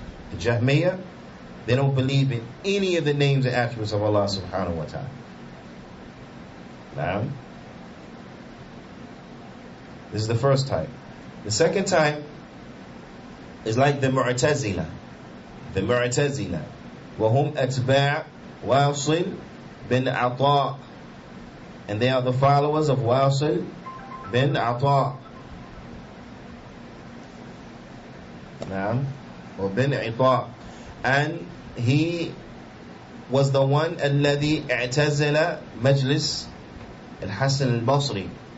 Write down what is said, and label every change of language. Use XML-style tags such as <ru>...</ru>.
<en>The Jahmiyyah, they don't believe in any of the names and attributes of Allah subhanahu wa ta'ala. Now, this is the first type. The second type is like the Mu'tazila. The Mu'tazila.</en> <ar>وهم أتباع واصل bin Ata.</ar> <en>And they are the followers of Wasil bin Ata. Or bin Ata. And he was the one</en> <ar>الذي اعتزل مجلس الحسن البصري.</ar>